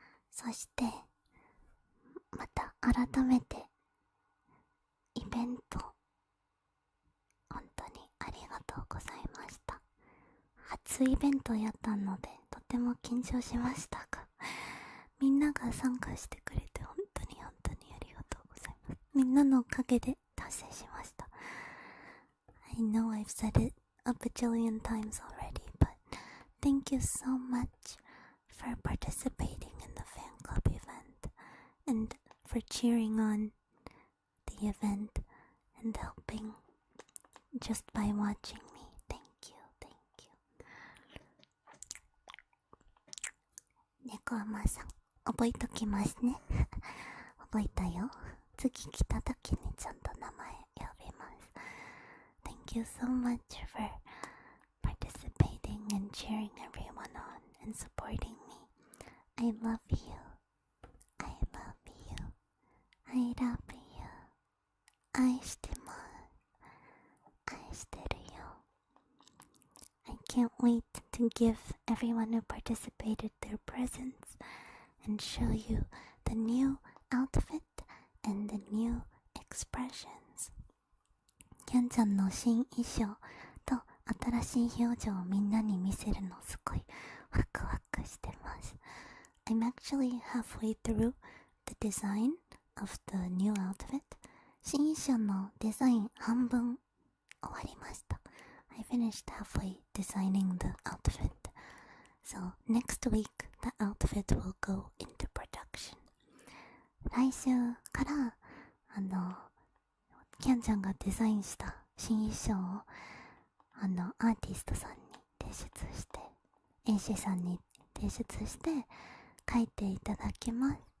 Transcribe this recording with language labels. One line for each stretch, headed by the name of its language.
Japanese: そしてまた改めてイベント本当にありがとうございました。初イベントやったのでとても緊張しましたが、みんなが参加してくれて本当に本当にありがとうございます。みんなのおかげで達成しました。
English: I know I've said it a bajillion times already, but thank you so much for participating in the fan club event and for cheering on the event and helping just by watching me. Thank you, thank you.
Japanese: 猫甘さん、覚えときますね。覚えたよ。次来た時にちゃんと名前呼びます。
English: Thank you so much for participating and cheering everyone on and supporting me. I love you. I love you. I love you.
Japanese: 愛してます。愛してるよ。
English: I can't wait to give everyone who participated their presents and show you the new outfit and the new expressions.
Japanese: キャンちゃんの新衣装と新しい表情をみんなに見せるのすごいワクワクしてます。
English: I'm actually halfway through the design of the new outfit.
Japanese: 新衣装のデザイン半分終わりました。
English: I finished halfway designing the outfit. So next week the outfit will go into production.
Japanese: 来週からキャンちゃんがデザインした新衣装をアーティストさんに提出して、AC さんに提出して書いていただきます。